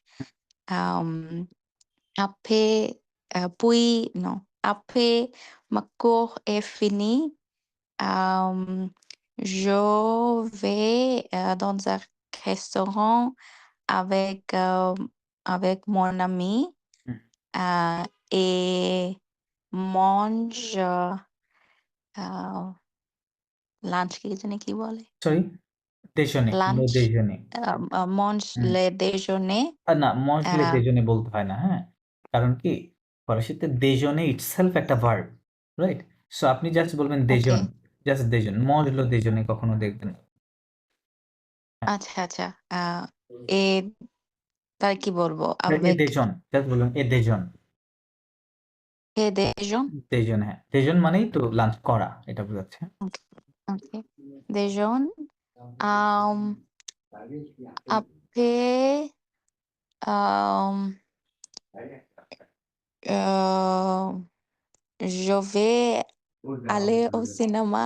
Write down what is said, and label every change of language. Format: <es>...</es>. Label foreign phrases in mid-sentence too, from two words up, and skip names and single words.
<fr>Après, puis, non, après ma cours est fini, je vais dans un restaurant avec mon ami হুম, et mange</fr> <bn>lunch কি জানি কি বলে?</bn> <en>সরি?</en> <fr>déjeuner, le</fr> <en>Lunch,</en> <fr>déjeuner। mange হুম। le déjeuner. না, manger le আহ,</fr> <bn>déjeuner বলতে হয় না, হ্যাঁ? কারণ কি? ফরাসিতে déjeuner itself একটা ভার্ব, রাইট? সো আপনি জাস্ট বলবেন</bn> <en>okay.</en> <bn>déjeune, জাস্ট déjeune,</bn> <fr>manger le déjeuner</fr> <bn>কখনো দেখবেন না। হ্যাঁ। আচ্ছা, আচ্ছা। এ তার কি বলবো?</bn> <fr>et Avec déjeune,</fr> <bn>জাস্ট বলবেন</bn> <fr>et déjeune। et déjeune. déjeune,</fr> <bn>হ্যাঁ। déjeune মানেই তো লাঞ্চ করা, এটা বোঝাচ্ছে।</bn> <fr>Okay. Déjeune. Après, euh, je vais aller au cinéma</fr>